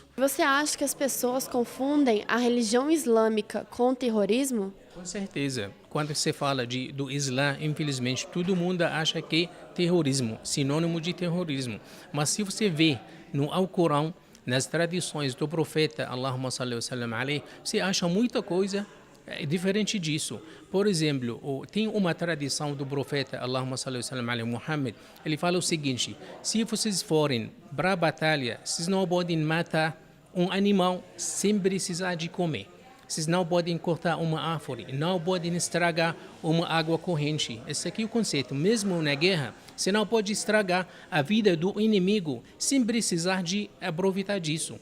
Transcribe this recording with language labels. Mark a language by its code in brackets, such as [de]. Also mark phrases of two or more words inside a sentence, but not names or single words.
[pt] Você acha que as pessoas confundem a religião islâmica com o terrorismo? Com certeza. Quando se fala do Islã, infelizmente, todo mundo acha que é terrorismo, sinônimo de terrorismo. Mas se você vê no Alcorão, nas tradições do profeta, [ar] اللهم صل وسلم عليه, [pt] você acha muita coisa diferente disso. Por exemplo, tem uma tradição do profeta, [ar] اللهم صل وسلم عليه، محمد, [pt] ele fala o seguinte: se vocês forem para a batalha, vocês não podem matar um animal sem precisar de comer. Vocês não podem cortar uma árvore, não podem estragar uma água corrente. Esse aqui é o conceito. Mesmo na guerra, você não pode estragar a vida do inimigo sem precisar de aproveitar disso.